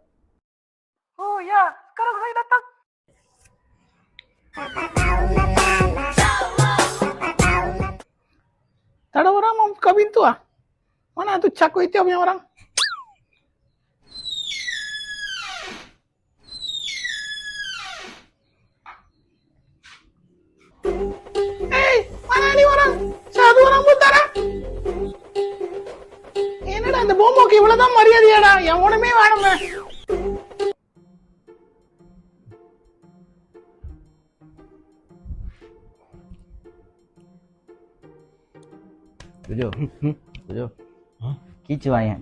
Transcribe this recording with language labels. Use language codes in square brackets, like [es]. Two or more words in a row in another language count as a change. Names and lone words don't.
[ms] Oh ya, sekarang saya datang. Tak ada orang mau buka pintu ah? Mana tuh cak itu punya orang? Mana nih orang? Satu orang pun tak ada. [ta] என்னடா இந்த போமோக்கு இவ்வளவுதான் மரியாதையாடா? எவனுமே வேணுங்க. ஜோஜோ கீச்சு வாயன்.